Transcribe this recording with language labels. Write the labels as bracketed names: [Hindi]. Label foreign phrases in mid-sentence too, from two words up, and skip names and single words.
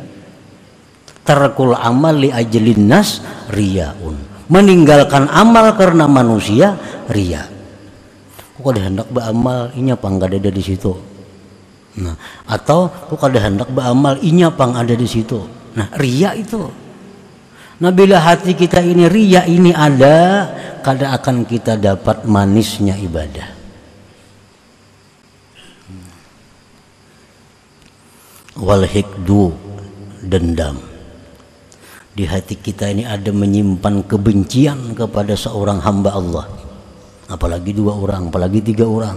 [Arabic] ترك العمل لأجل الناس رياء. [Indonesian] Meninggalkan amal karena manusia riya. [Banjar] Ku kada hendak beramal inya pang kada ada di situ. Nah, atau ku kada hendak beramal inya pang ada di situ. [Indonesian] Nah, riya itu. Nah, bila hati kita ini riya ini ada, kada akan kita dapat manisnya ibadah. [Arabic] والحقد, dendam. [Indonesian] Di hati kita ini ada menyimpan kebencian kepada seorang hamba Allah, apalagi 2 orang, apalagi 3 orang.